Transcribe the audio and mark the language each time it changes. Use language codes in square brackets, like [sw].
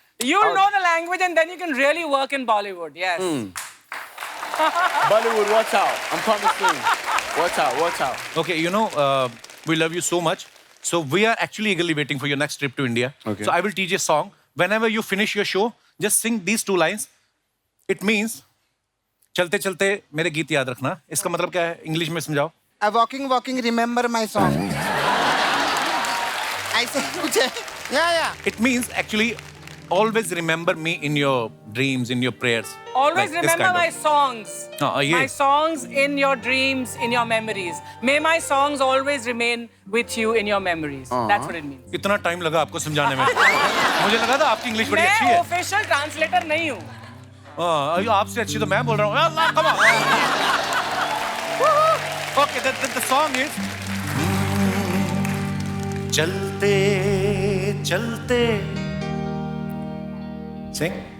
[en] You'll know the language and then you can really work in Bollywood. Yes. Bollywood, watch out. I'm coming soon. Watch out. Okay, you know, we love you so much. So we are actually eagerly waiting for your next trip to India. Okay. So I will teach you a song. Whenever you finish your show, just sing these 2 lines. It means [hi] चलते चलते मेरे गीत याद रखना. इसका मतलब क्या है? इंग्लिश में समझाओ. [en] walking remember my song. [hi] ऐसे कुछ है. [en] Yeah. It means actually always remember me in your dreams, in your prayers. Always Like this remember kind my of- songs. yeah. My songs in your dreams, in your memories. May my songs always remain with you in your memories. That's what it means. [hi] इतना time लगा आपको समझाने में. मुझे लगा था आपकी English बड़ी अच्छी मैं है. ऑफिशियल ट्रांसलेटर नहीं हूँ. आपसे अच्छी तो मैं बोल रहा हूँ. [en] अल्लाह, come on. Okay, the song is [hi] चलते चलते [en] Sing.